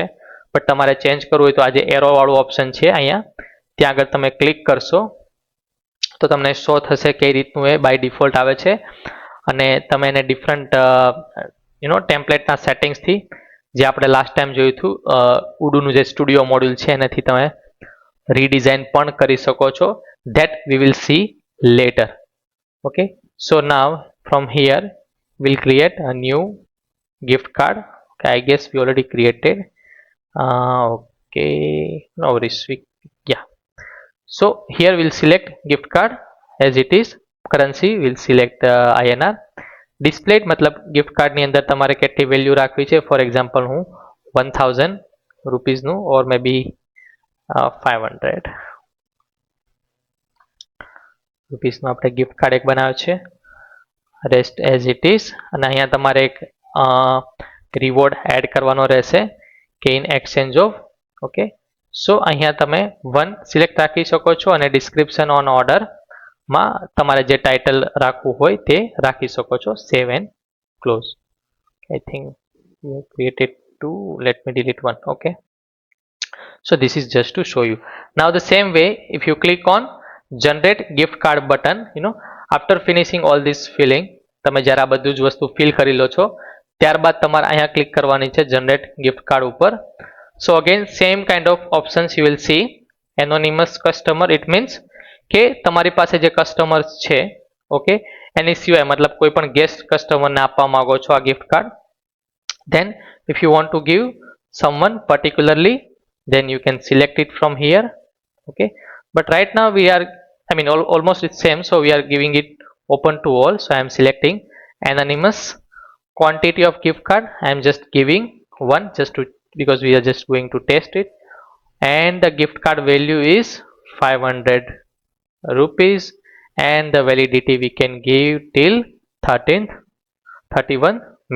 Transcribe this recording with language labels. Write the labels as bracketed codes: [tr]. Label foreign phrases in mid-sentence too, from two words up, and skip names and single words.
[gu] બટ તમારે ચેન્જ કરવું હોય તો આ જે એરો વાળું ઓપ્શન છે અહીંયા ત્યાં આગળ તમે ક્લિક કરશો તો તમને શો થશે કઈ રીતનું એ [en] by default [gu] આવે છે અને તમે એને ડિફરન્ટ ટેમ્પલેટના સેટિંગ્સથી જે આપણે લાસ્ટ ટાઈમ જોયું હતું ઉડુનું જે [en] studio module [gu] છે એનાથી તમે રીડિઝાઇન પણ કરી શકો છો. [en] that we will see later. okay, so now from here we'll create a new gift card. Okay, I guess we already created. Okay, no worries. Yeah, so here we'll select gift card as it is. Currency we'll select INR. [gu] Displayed मतलब [en] gift card [gu] ની અંદર તમારે કેટલી વેલ્યુ રાખવી છે. [en] for example [gu] હું 1000 રૂપીસનું [en] or may be [gu] 500 રૂપીસનું આપણે [en] gift card [gu] એક બનાવ્યો છે. [en] rest as it is. [gu] અને અહીંયા તમારે એક [en] reward add [gu] કરવાનો રહેશે કે [en] in exchange of. okay, so [gu] અહીંયા તમે 1 સિલેક્ટ રાખી શકો છો અને [en] description on orderમાં [gu] તમારે જે ટાઇટલ રાખવું હોય તે રાખી શકો છો. [en] save and close. I think you created 2. Let me delete 1. Okay, so this is just to show you. Now the same way if you click on generate gift card button, after finishing all this filling, [gu] તમે જ્યારે આ બધું જ વસ્તુ ફિલ કરી લો છો ત્યારબાદ તમારે અહીંયા ક્લિક કરવાની છે [en] generate gift card [gu] ઉપર. [en] so again same kind of options you will see. anonymous customer it means [gu] કે તમારી પાસે જે કસ્ટમર્સ છે, ઓકે, એની સિવાય મતલબ કોઈ પણ [en] guest customerને [gu] આપવા માંગો છો આ [en] gift card. Then if you want to give someone particularly, then you can select it from here. Okay, but right now we are, almost it's same, so we are giving it open to all. So I am selecting anonymous. Quantity of gift card I am just giving 1 just to, because we are just going to test it, and the gift card value is 500 rupees and the validity we can give till 31 May.